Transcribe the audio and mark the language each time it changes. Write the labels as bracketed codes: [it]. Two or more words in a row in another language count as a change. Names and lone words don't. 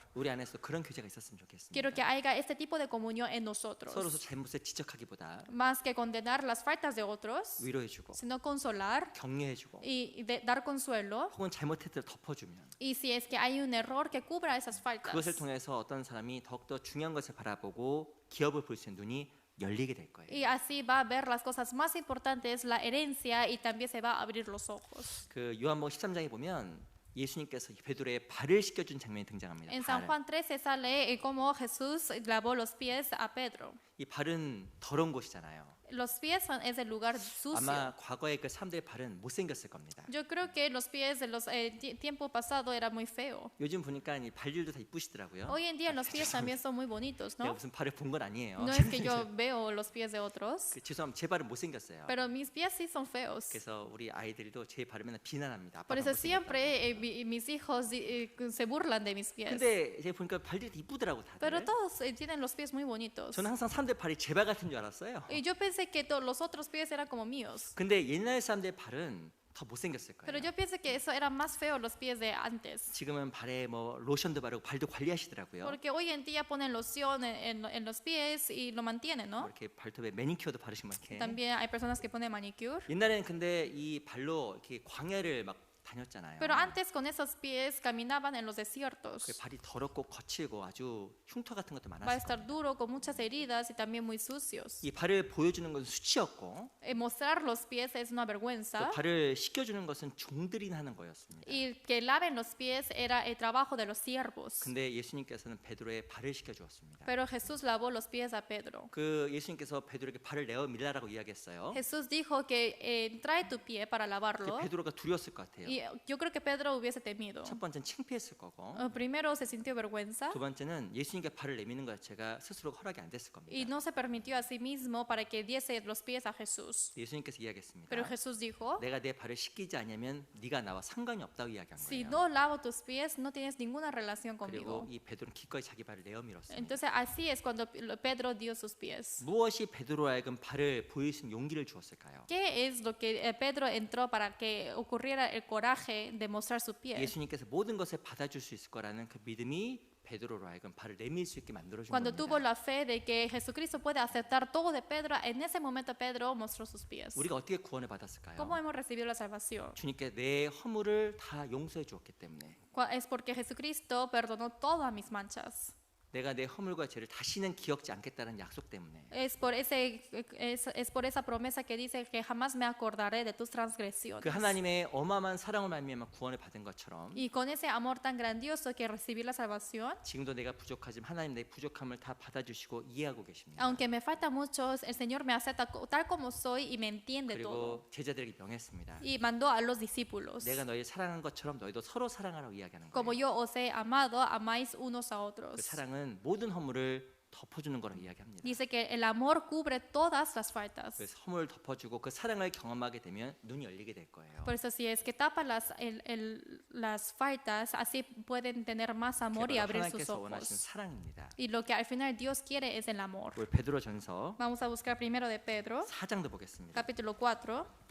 [ko] 우리 안에서 그런 교제가 있었으면 좋겠습니다. [es] Quiero que haya este tipo de comunión en nosotros. [ko] 서로서 잘못을 지적하기보다 [es] Más que condenar las faltas de otros, [ko] 위로해주고 [es] sino consolar [ko] 격려해주고 [es] y dar consuelo. [ko] 혹은 잘못했을 때 덮어주면 [es] Y si es que hay un error, que cubra esas faltas. [ko] 그것을 통해서 어떤 사람이 더욱더 중요한 것을 바라보고 기업을 볼 수 있는 눈이 열리게 될 거예요. [es] Y así va a ver las cosas más importantes, la herencia, y también se va a abrir los ojos. [ko] 그 요한복음 13장에 보면 예수님께서 베드로의 발을 씻겨준 장면이 등장합니다. [es] En San Juan 13 sale cómo Jesús lavó los pies a Pedro. [ko] 이 발은 더러운 곳이잖아요. [es] Los pies es el lugar sucio. [ko] 아마 과거에 그 사람들의 발은 못생겼을 겁니다. [es] Yo creo que los pies de los tiempo pasado era muy feo. [ko] 요즘 보니까 이 발질도 다 이쁘시더라고요. [es] Hoy en día los pies también son muy bonitos, [ko] 내가 [es] ¿no? [ko] 무슨 발을 본 건 아니에요. [es] No es que yo veo los pies de otros, [ko] 죄송합니다. 제 발은 못생겼어요. [es] pero mis pies sí son feos. [ko] 그래서 우리 아이들도 제 발을 맨날 비난합니다. [es] Por [ko] 아빠가 [es] eso [ko] 못생겼다고. [es] siempre mis hijos se burlan de mis pies. [ko] 근데 제가 보니까 발들이 이쁘더라고 [es] Pero [ko] 다들. [es] todos tienen los pies muy bonitos. [ko] 저는 항상 사람들 발이 제 발 같은 줄 알았어요. [es] Y yo pensé que los otros pies eran como míos. [ko] 근데 옛날 사람들의 발은 더 못생겼을 [es] Pero [ko] 거예요. [es] yo pienso que eso eran más feos los pies de antes. [ko] 지금은 발에 뭐 로션도 바르고 발도 관리하시더라고요. [es] Porque hoy en día ponen loción en los pies y lo mantienen, [ko] 뭐 [es] ¿no? [ko] 이렇게 발톱에 매니큐어도 바르시면 이렇게. [es] También hay personas que ponen manicure. [ko] 옛날에는 근데 이 발로 이렇게 광야를 막 다녔잖아요. [es] Pero antes con esos pies caminaban en los [ko] 그 [es] desiertos. [ko] 발이 더럽고 거칠고 아주 흉터 같은 것도 [es] Va a [ko] 많았어요. [es] estar duro, con muchas heridas y también muy sucios. [ko] 이 발을 보여주는 것은 수치였고 [es] Mostrar los pies es una [ko] 또 [es] vergüenza. [ko] 발을 씻겨주는 것은 종들이 하는 거였습니다. [es] Y que laven los pies era el trabajo de los siervos. [ko] 근데 예수님께서는 베드로의 발을 씻겨주었습니다. [es] Pero Jesús lavó los pies a Pedro. [ko] 그 예수님께서 베드로에게 발을 내어 밀라라고 이야기했어요. [es] Jesús dijo que trae tu pie para lavarlo. [ko] 베드로가 두려웠을 것 같아요. [es] Y yo creo que Pedro hubiese temido. [ko] 첫 번째는 창피했을 거고 [es] Primero se sintió vergüenza [ko] 두 번째는 예수님께 발을 내미는 것 자체가 스스로 허락이 안 됐을 [es] y [ko] 겁니다. [es] no se permitió a sí mismo para que diese los pies a Jesús. [ko] 예수님께서 이야기했습니다. [es] Pero Jesús dijo, [ko] 내가 내 발을 씻기지 않으면 네가 나와 상관이 없다고 이야기한 [es] si [ko] 거예요. [es] no lavo tus pies, no tienes ninguna relación [ko] 그리고 [es] conmigo. [ko] 이 베드로는 기꺼이 자기 발을 내어 밀었습니다. [es] Entonces así es cuando Pedro dio sus pies. [ko] 무엇이 베드로로 하여금 발을 보일 수 있는 용기를 주었을까요? [es] ¿Qué es lo que Pedro entró para que ocurriera el coraje de mostrar su pie? [ko] 예수님께서 모든 것을 받아줄 수 있을 거라는 그 믿음이 베드로로 하여금 발을 내밀 수 있게 만들어준 [es] Cuando tuvo [ko] 겁니다. [es] la fe de que Jesucristo puede aceptar todo de Pedro, en ese momento Pedro mostró sus pies. [ko] 우리가 어떻게 구원을 받았을까요? [es] ¿Cómo hemos recibido la salvación? [ko] 주님께 내 허물을 다 용서해 주었기 때문에 [es] Es porque Jesucristo perdonó todas mis manchas. [ko] 내가 내 허물과 죄를 다시는 기억지 않겠다는 약속 때문에 [es] Es por esa promesa que dice que jamás me acordaré de tus transgresiones. [ko] 그 하나님의 어마어마한 사랑을 말미암아 구원을 받은 것처럼 [es] Y con ese amor tan grandioso que recibí la salvación, [ko] 지금도 내가 부족하지만 하나님 내 부족함을 다 받아주시고 이해하고 계십니다. [es] aunque me falta mucho, el Señor me acepta tal como soy y me entiende todo. [ko] 그리고 제자들에게 명했습니다. [es] Y mandó a los discípulos. [ko] 내가 너희 사랑한 것처럼 너희도 서로 사랑하라고 이야기하는 [es] Como [ko] 거예요. [es] yo os he amado, amáis unos a [ko] 그 [es] otros. [ko] 사랑은 모든 허물을 덮어주는 거라고 이야기합니다. [es] Dice que el amor cubre todas las faltas. [ko] 그래서 허물을 덮어주고 그 사랑을 경험하게 되면 눈이 열리게 될 거예요. [es] Por eso si es que tapa las faltas, así pueden tener más amor y [ko] 그게 바로 [es] abrir sus [ko] 하나님께서 원하시는 [es] ojos. [ko] 사랑입니다. [es] Y lo que al final Dios quiere es el amor. [ko] 우리 베드로전서 [es] Vamos a buscar primero de Pedro, [ko] 4장도 보겠습니다. [es] capítulo 4.